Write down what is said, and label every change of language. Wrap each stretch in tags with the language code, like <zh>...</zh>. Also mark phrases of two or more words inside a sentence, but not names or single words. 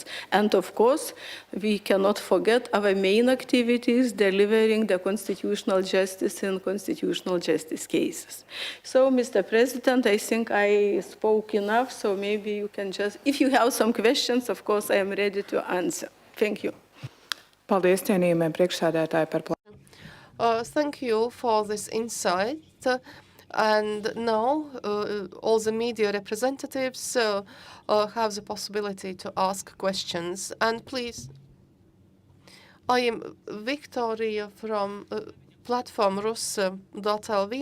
<en>And of course, we cannot forget our main activities, delivering the constitutional justice in constitutional justice cases. So, Mr. President, I think I spoke enough, so maybe you can just, if you have some questions, of course, I am ready to answer. Thank you.</en> <lv>Paldies, cienījamie priekšsēdētāji, par</lv> <en>Thank you for this insight. And now all the media representatives have the possibility to ask questions. And please, I am Victoria from platform Rus.lv.</en>